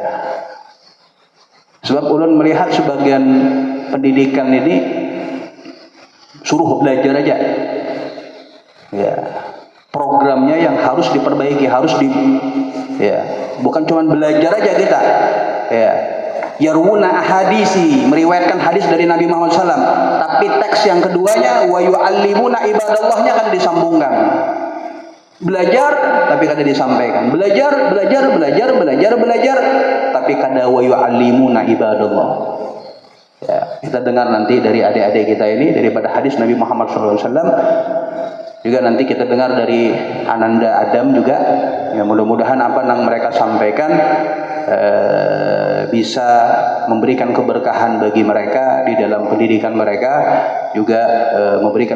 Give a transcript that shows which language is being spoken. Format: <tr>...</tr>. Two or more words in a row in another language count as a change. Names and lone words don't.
<id>Sebab ulun melihat sebagian pendidikan ini suruh belajar aja. Ya. Programnya yang harus diperbaiki, bukan cuma belajar aja kita. Ya.</id> <ar>يروون الأحاديث,</ar> <id>meriwayatkan hadis dari Nabi Muhammad SAW, tapi teks yang keduanya</id> <ar>wa yu'allimuna ibadallahnya</ar> <id>kan disambungkan. Belajar tapi kada disampaikan. Belajar tapi kada</id> <ar>ويعلمون عباد الله.</ar> <id>Ya, kita dengar nanti dari adik-adik kita ini daripada hadis Nabi Muhammad SAW. Juga nanti kita dengar dari Ananda Adam juga. Ya, mudah-mudahan apa yang mereka sampaikan bisa memberikan keberkahan bagi mereka di dalam pendidikan mereka, juga memberikan</id>